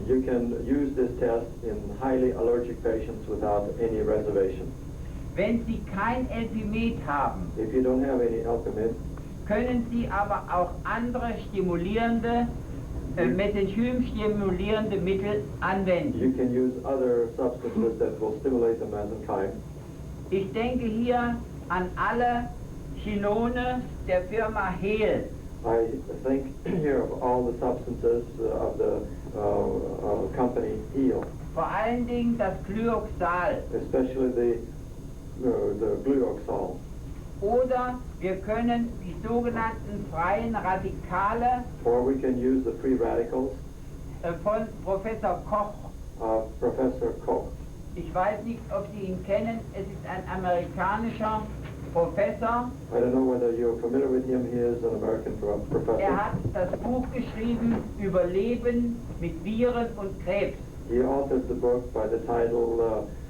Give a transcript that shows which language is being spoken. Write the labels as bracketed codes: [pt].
[en] You can use this test in highly allergic patients without any reservation. [de] Wenn Sie kein Elpimet haben, [en] If you don't have any Eltimate, [de] können Sie aber auch andere stimulierende, mesenchymstimulierende Mittel anwenden. [en] you can use other substances that will stimulate the mesenchyme. [de] Ich denke hier an alle Chinone der Firma Hehl. [en] I think here of all the substances of the company Heal, [de] Vor allen Dingen das Glyoxal. [en] especially the glyoxal. [de] Oder wir können die sogenannten freien Radikale [en] Or we can use the free radicals [de] von Professor Koch. [en] of Professor Koch. [de] Ich weiß nicht, ob Sie ihn kennen. Es ist ein amerikanischer Professor. [en] I don't know whether you're familiar with him. He is an American professor. [de] Er hat das Buch geschrieben über Leben mit Viren und Krebs. [en] He authored the book by the title